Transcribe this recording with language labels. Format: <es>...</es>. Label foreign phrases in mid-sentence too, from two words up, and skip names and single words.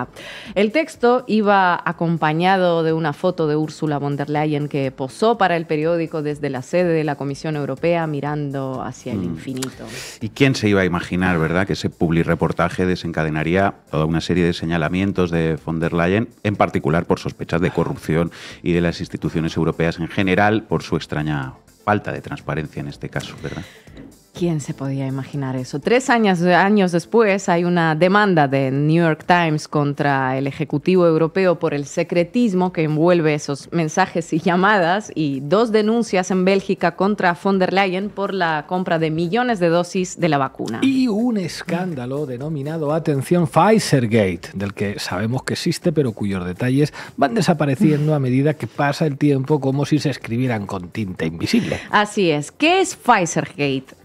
<es>El texto iba acompañado de una foto de Ursula von der Leyen que posó para el periódico desde la sede de la Comisión Europea mirando hacia el infinito. ¿Y quién se iba a imaginar, verdad, que ese publireportaje desencadenaría toda una serie de señalamientos de von der Leyen, en particular por sospechas de corrupción y de las instituciones europeas en general por su extraña falta de transparencia en este caso, ¿verdad? ¿Quién se podía imaginar eso? 3 años después hay una demanda de New York Times contra el Ejecutivo Europeo por el secretismo que envuelve esos mensajes y llamadas, y 2 denuncias en Bélgica contra von der Leyen por la compra de millones de dosis de la vacuna. Y un escándalo denominado, atención, Pfizergate, del que sabemos que existe, pero cuyos detalles van desapareciendo a medida que pasa el tiempo, como si se escribieran con tinta invisible. Así es. ¿Qué es Pfizergate?</es>